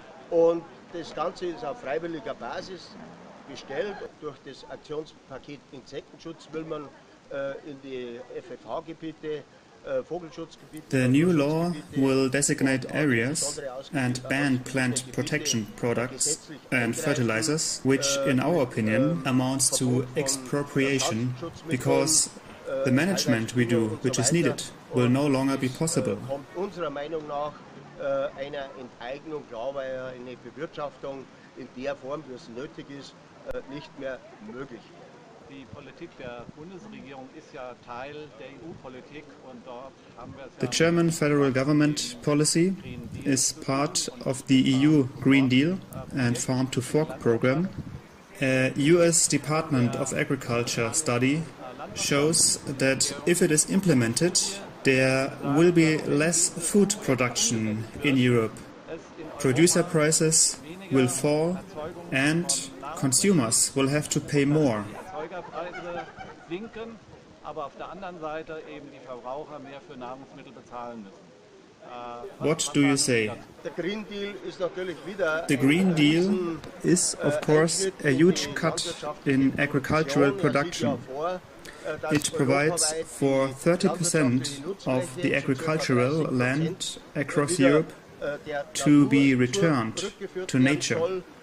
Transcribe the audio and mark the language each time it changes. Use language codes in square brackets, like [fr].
[de] Und das Ganze ist auf freiwilliger Basis gestellt. Durch das Aktionspaket Insektenschutz will man in die FFH-Gebiete, Vogelschutzgebiete. [en] The new law will designate areas and ban plant protection products and fertilizers, which in our opinion amounts to expropriation, because the management we do, which is needed, will no longer be possible. [de] Kommt unserer Meinung nach einer Enteignung, klar, weil eine Bewirtschaftung in der Form, wie es nötig ist, nicht mehr möglich. Die Politik der Bundesregierung ist ja Teil der EU-Politik und dort haben wir es ja. [en] The German federal government policy is part of the EU Green Deal and Farm to Fork program. A US Department of Agriculture study shows that if it is implemented, there will be less food production in Europe. Producer prices will fall and consumers will have to pay more. [de] Erzeugerpreise sinken, aber auf der anderen Seite eben die Verbraucher mehr für Nahrungsmittel bezahlen müssen. [en] What do you say? The Green Deal is [de] natürlich wieder [en] The Green Deal is, of course, a huge cut in agricultural production. It provides for 30% of the agricultural land across Europe to be returned to nature.